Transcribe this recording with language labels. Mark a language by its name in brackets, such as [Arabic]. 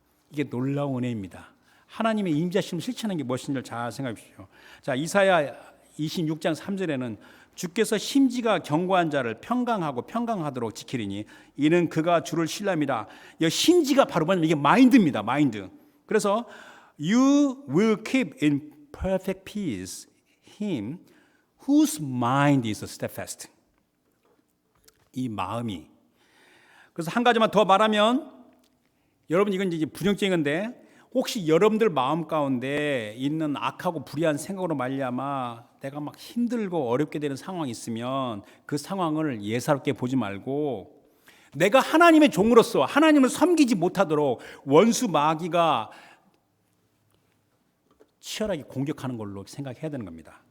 [Korean] 이게 놀라운 은혜입니다. 하나님의 임재하심을 실천하는 게 무엇인지 잘 생각해 보십시오. 자, 이사야 26장 3절에는 주께서 심지가 견고한 자를 평강하고 평강하도록 지키리니 이는 그가 주를 신람이라. 이 심지가 바로 뭐냐면 이게 마인드입니다. 마인드. 그래서 [English] You will keep in perfect peace him whose mind is steadfast. [Korean] 이 마음이. 그래서 한 가지만 더 말하면 여러분 이건 이제 부정적인 건데 혹시 여러분들 마음 가운데 있는 악하고 불의한 생각으로 말미암아 내가 막 힘들고 어렵게 되는 상황이 있으면 그 상황을 예사롭게 보지 말고 내가 하나님의 종으로서 하나님을 섬기지 못하도록 원수 마귀가 치열하게 공격하는 걸로 생각해야 되는 겁니다.